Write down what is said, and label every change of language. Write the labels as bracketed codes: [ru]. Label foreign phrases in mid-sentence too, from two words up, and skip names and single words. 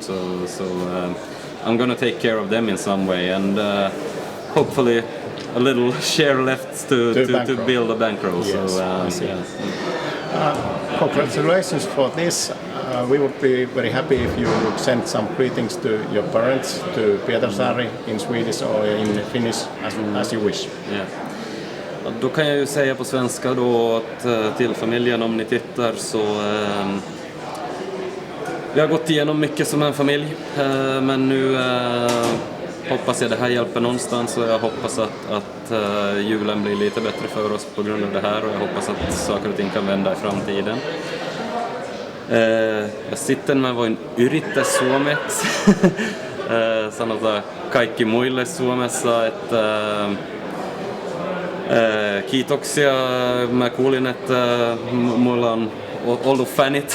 [en] So I'm gonna take care of them in some way, and hopefully a little share left to build a bankroll. Yes, so congratulations for this. We would be very happy if you would send some greetings to your parents, to Pietarsaari in Swedish or in Finnish, as you wish. Yeah. [sv] Då kan jag ju säga på svenska då att till familjen, om ni tittar, så vi har gått igenom mycket som en familj, men nu hoppas jag det här hjälper någonstans, och jag hoppas att julen blir lite bättre för oss på grund av det här, och jag hoppas att saker och ting kan vända i framtiden. [fi] Ja sitten mä voin yrittää suomeksi sanotaan kaikki muille Suomessa, että kiitoksia. Mä kuulin, että mulla on ollut fanit.